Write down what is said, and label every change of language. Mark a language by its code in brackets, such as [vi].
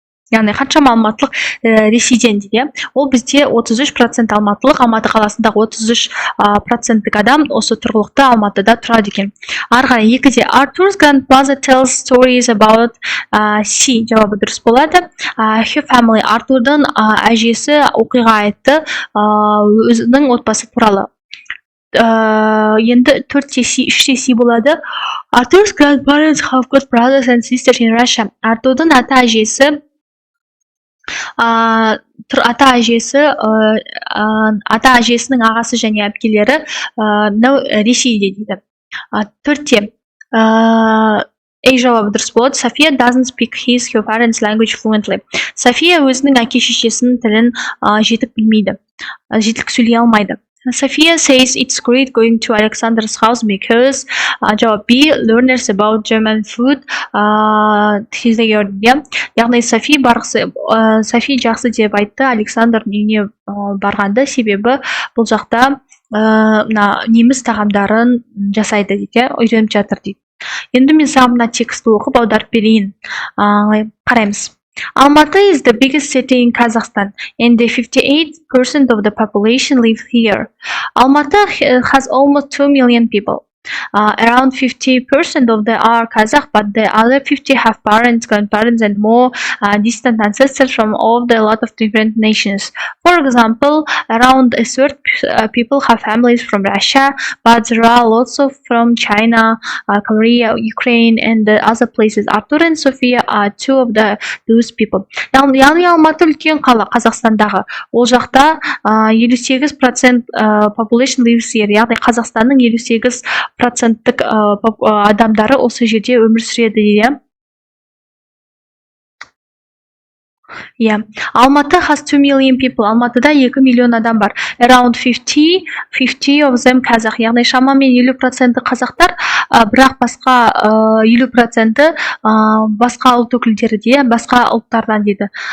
[kk] Яғни қаншама алматылық Ресейден дейді. Ол бізде 33% алматылық, Алматы қаласындағы 33% адам осы тұрғылықты Алматыда тұрады екен. Арғай екіде [en] Arthur's grandmother tells stories about sea. [kk] Жауабы дұрыс болады. [en] Her family. [kk] Артурдың әжесі оқиға айтты өзінің отбасы туралы. Енді 3-те C болады. [en] Arthur's grandparents have got brothers and sisters in Russia. [kk] Артурдың ата-әжесінің ағасы және әпкелері Ресейде дейді. 4-те жауабы дұрыс болады. [en] София doesn't speak her parents' language fluently. [kk] София өзінің әке-шешесінің тілін жетік сөйлей алмайды. [en] Sophia says it's great going to Alexander's house because [kk] жауап B, [en] learners about German food. [kk] Яғни Софи жақсы деп айтты Александрдың үйіне барғанда, себебі бұл жақта неміс тағамдарын жасайды дейді, үйреніп жатыр дейді. Енді мен саған мына тексті оқып аударып берейін. Қараймыз. [en] Almaty is the biggest city in Kazakhstan, and 58% of the population live here. Almaty has almost 2 million people. Around 50% of them are Kazakh, but the other 50 have parents, grandparents, and more distant ancestors from a lot of different nations. For example, around a third people have families from Russia, but there are lots of from China, Korea, Ukraine, and other places. Arthur and Sophia are two of those people. [kk] Яғни Алматы үлкен қала Қазақстандағы. Ол жақта [en] 58% population lives here. [kk] Яғни Қазақстанның 58% адамдары осы жерде өмір сүреді дейді. [en] Almaty has 2 million people. [kk] Алматыда 2 миллион адам бар. [en] Around 50 of them Kazakh. [kk] Яғни шамамен 50% қазақтар, бірақ басқа 50% басқа ұлт өкілдері дейді, басқа ұлттардан дейді.